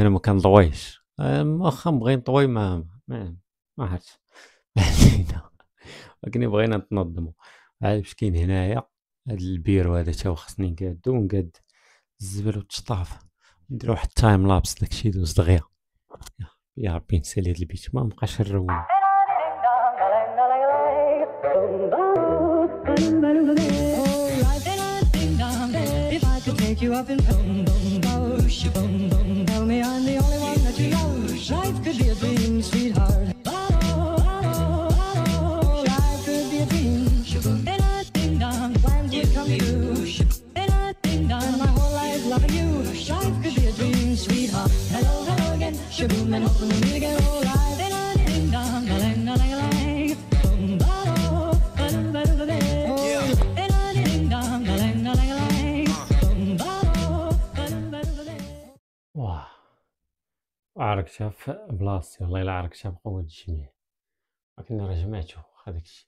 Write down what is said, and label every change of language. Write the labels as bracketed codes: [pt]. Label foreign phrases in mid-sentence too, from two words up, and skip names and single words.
[ar] انا ما كنضويش، واخا نبغي نطوي ما عرفتش. ولكن بغينا نتنظموا. عاد باش كاين هنايا هاد البيرو هذا تا هو خصني نقادو، ونقاد الزبل والتشطاف، نديرو واحد التايم لابس داكشي دوز دغيا. يا ربي نسالي هاد البيت ما بقاش نرون. [en] Take you up in boom boom boom boom boom. Tell me I'm the only one that you know. Life could be a dream, sweetheart. Life could be a dream. Ding dong, plans would come true. Ding dong, my whole life loving you. Life could be a dream, sweetheart. Hello, hello again. Shaboom and hoping to meet again. Oh, life. Ding dong, ding dong, ding dong. [ar] واه عركتها في بلاصتي، والله الا عركتها بقوة الجميع، ولكن راه جمعتو واخا داكشي.